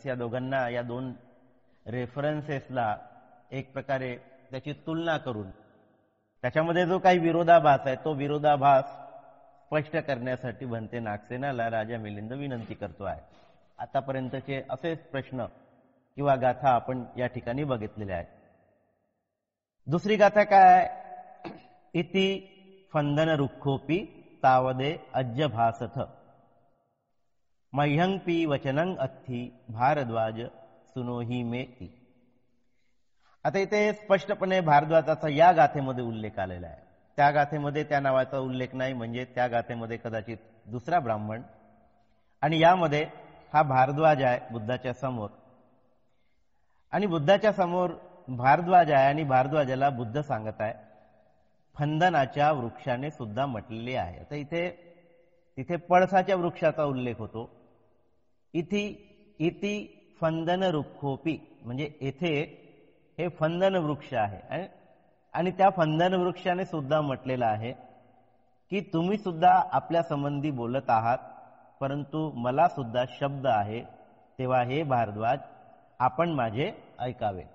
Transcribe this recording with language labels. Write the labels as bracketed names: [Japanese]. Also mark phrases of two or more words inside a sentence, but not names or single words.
[Marathi] या दोघांना, या 2 रेफरन्सेसला एक प्रकारे त्याची तुलना करून त्याच्यामध्ये जो काही विरोधाभास आहे तो विरोधाभास स्पष्ट करण्यासाठी भंते नागसेनाला राजा मिलिंद विनंती करतो आहे. आतापर्यंतचे असेच प्रश्न किंवा गाथा आपण या ठिकाणी बघितलेल्या आहेत. दुसरी गाथा काय? [Pali] इति फंदन रुक्षोपी तावदे अज्जभासथ मह्यं पी वचनं अथी भारद्वाज सुनोही मेती. [Marathi] आता इथे स्पष्टपणे भारद्वाजाचा या गाथेमध्ये उल्लेख आलेला आहे. त्या गाथेमध्ये त्या नावाचा उल्लेख नाही, म्हणजे त्या गाथेमध्ये कदाचित दुसरा ब्राह्मण, आणि यामध्ये हा भारद्वाज आहे बुद्धाच्या समोर, आणि बुद्धाच्या समोर भारद्वाज आहे आणि भारद्वाजाला बुद्ध सांगत आहे फंदनाच्या वृक्षाने सुद्धा म्हटलेले आहे. आता तिथे पळसाच्या वृक्षाचा उल्लेख होतो. [Pali] इति फंदन रुक्षोपी [Marathi] म्हणजे येथे हे फंदन वृक्ष आहे आणि त्या फंदन वृक्षाने सुद्धा म्हटलेलं आहे की तुम्ही सुद्धा आपल्या संबंधी बोलत आहात, परंतु मला सुद्धा शब्द आहे, तेव्हा हे भारद्वाज आपण माझे ऐकावे.